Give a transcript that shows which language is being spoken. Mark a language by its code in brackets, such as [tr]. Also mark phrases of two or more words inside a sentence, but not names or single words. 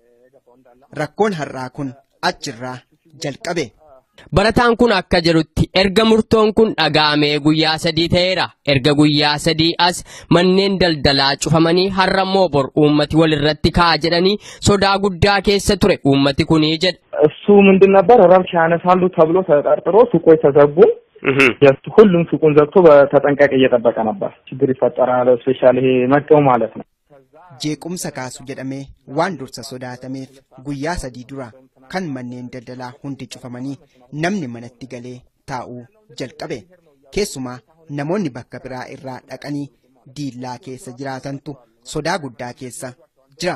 [om] Rakkoon har'aa kun achirraa jalqabe. Barataan kun akka jedhutti erga murtoon kun dhaga'amee guyyaa 3 ta'eera. Erga guyyaa 3 as manneen daldalaa cufamanii har'a immoo bor uummati walirratti ka'a jedhanii sodaa guddaa keessa ture uummati kunii jedha. [am] እሱ ምንድን ነበር ረብሻ ያነሳሉ ተብሎ ተጠርጥሮ ሱቆች ተዘጉ። ሁሉም ሱቁን ዘግቶ በተጠንቀቅ እየጠበቀ ነበር። ችግር ይፈጠራል ስፔሻሊ ይሄ መቀው ማለት ነው። [om] jeequmsa kaasu jedhamee waan dursa sodaatameef guyyaa 3 dura kan manneen daldalaa hundi cufamanii namni manatti galee taa'uu jalqabe. Keessumaa namoonni bakka biraa irraa dhaqanii diillaa keessa jiraatantu sodaa guddaa keessa jira.